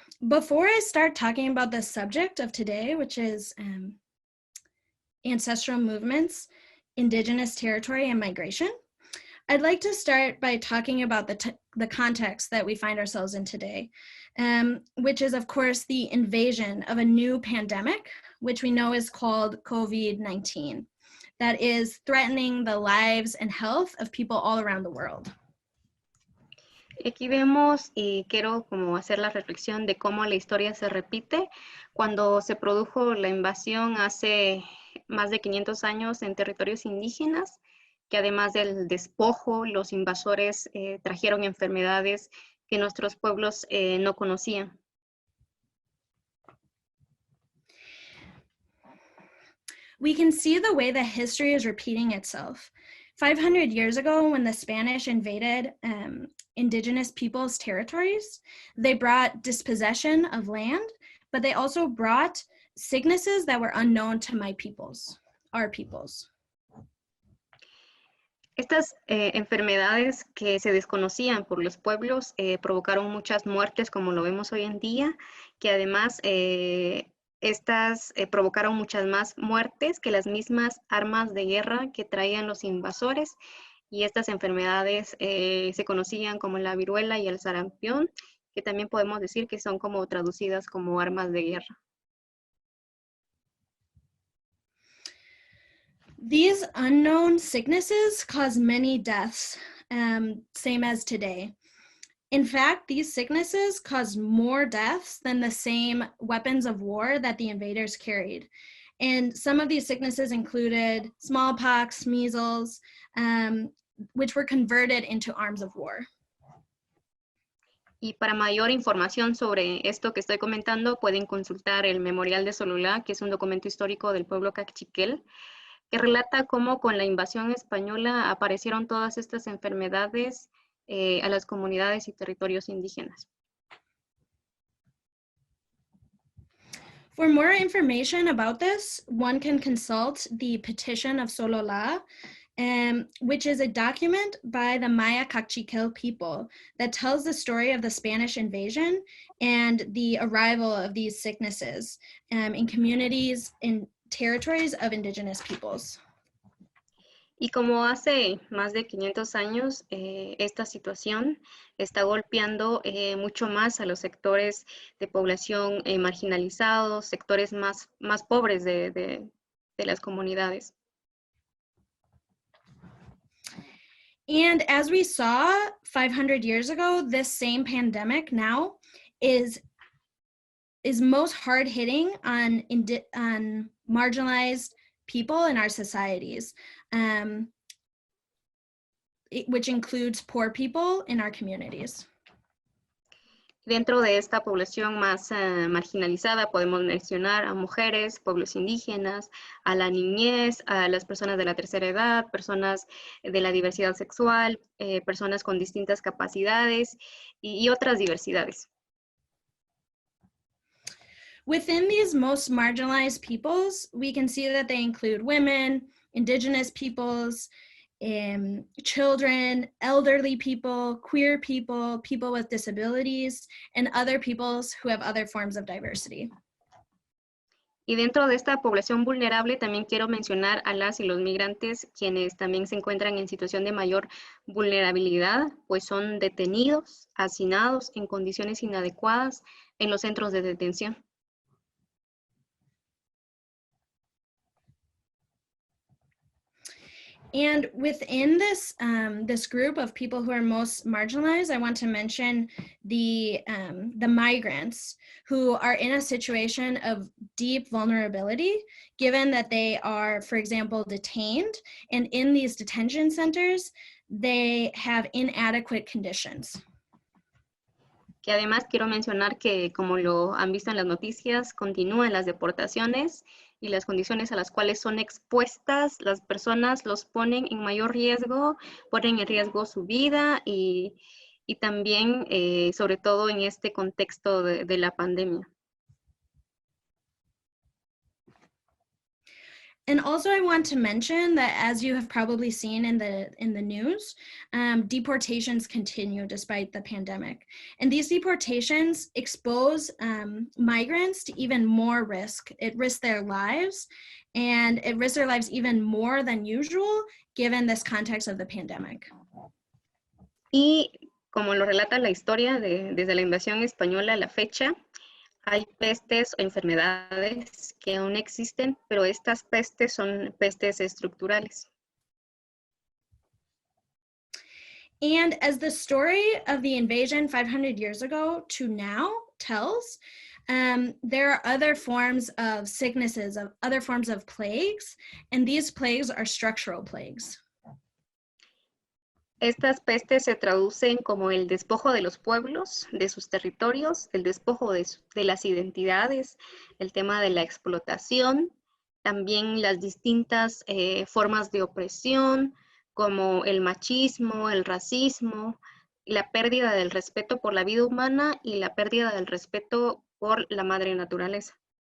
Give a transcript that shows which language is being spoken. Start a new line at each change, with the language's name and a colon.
English: Before I start talking about the subject of today, which is ancestral movements, indigenous territory, and migration, I'd like to start by talking about the context that we find ourselves in today, which is, of course, the invasion of a new pandemic, which we know is called COVID-19, that is threatening the lives and health of people all around the world.
Spanish: Aquí vemos, y quiero como hacer la reflexión de cómo la historia se repite cuando se produjo la invasión hace más de 500 años en territorios indígenas, que además del despojo, los invasores trajeron enfermedades que nuestros pueblos no conocían.
English: We can see the way that history is repeating itself. 500 years ago, when the Spanish invaded indigenous peoples' territories, they brought dispossession of land, but they also brought sicknesses that were unknown to my peoples. our peoples.
Spanish: Estas enfermedades que se desconocían por los pueblos provocaron muchas muertes, como lo vemos hoy en día, que además estas provocaron muchas más muertes que las mismas armas de guerra que traían los invasores, y estas enfermedades se conocían como la viruela y el sarampión, que también podemos decir que son como traducidas como armas de guerra.
English: These unknown sicknesses cause many deaths, same as today. In fact, these sicknesses caused more deaths than the same weapons of war that the invaders carried. And some of these sicknesses included smallpox, measles, which were converted into arms of war.
Spanish: Y para mayor información sobre esto que estoy comentando, pueden consultar el Memorial de Sololá, que es un documento histórico del pueblo cachiquel, que relata cómo con la invasión española aparecieron todas estas enfermedades a las comunidades y territorios indígenas.
English: For more information about this, one can consult the Petition of Sololá, which is a document by the Maya Cachiquel people that tells the story of the Spanish invasion and the arrival of these sicknesses in communities in territories of indigenous peoples.
Spanish: Y como hace más de 500 años, esta situación está golpeando mucho más a los sectores de población marginalizados, sectores más pobres de las comunidades.
English: And as we saw 500 years ago, this same pandemic now is most hard-hitting on marginalized people in our societies, which includes poor people in our communities.
Spanish: Dentro de esta población más marginalizada podemos mencionar a mujeres, pueblos indígenas, a la niñez, a las personas de la tercera edad, personas de la diversidad sexual, personas con distintas capacidades y otras diversidades.
English: Within these most marginalized peoples, we can see that they include women, indigenous peoples, children, elderly people, queer people, people with disabilities, and other peoples who have other forms of diversity.
Spanish: Y dentro de esta población vulnerable también quiero mencionar a las y los migrantes, quienes también se encuentran en situación de mayor vulnerabilidad, pues son detenidos, hacinados en condiciones inadecuadas en los centros de detención.
English: And within this, this group of people who are most marginalized, I want to mention the migrants who are in a situation of deep vulnerability, given that they are, for example, detained, and in these detention centers, they have inadequate conditions.
Spanish: Que además quiero mencionar que, como lo han visto en las noticias, continúan las deportaciones y las condiciones a las cuales son expuestas las personas los ponen en mayor riesgo, ponen en riesgo su vida y también, sobre todo en este contexto de la pandemia.
English: And also I want to mention that, as you have probably seen in the news, deportations continue despite the pandemic. And these deportations expose migrants to even more risk. It risks their lives, and it risks their lives even more than usual, given this context of the pandemic.
Spanish: Y como lo relata la historia desde la invasión española a la fecha, hay pestes o enfermedades que aún existen, pero estas pestes son pestes estructurales.
English: And as the story of the invasion 500 years ago to now tells, there are other forms of sicknesses, of other forms of plagues, and these plagues are structural plagues.
Spanish: Estas pestes se traducen como el despojo de los pueblos, de sus territorios, el despojo de las identidades, el tema de la explotación, también las distintas formas de opresión, como el machismo, el racismo, la pérdida del respeto por la vida humana y la pérdida del respeto por la madre naturaleza.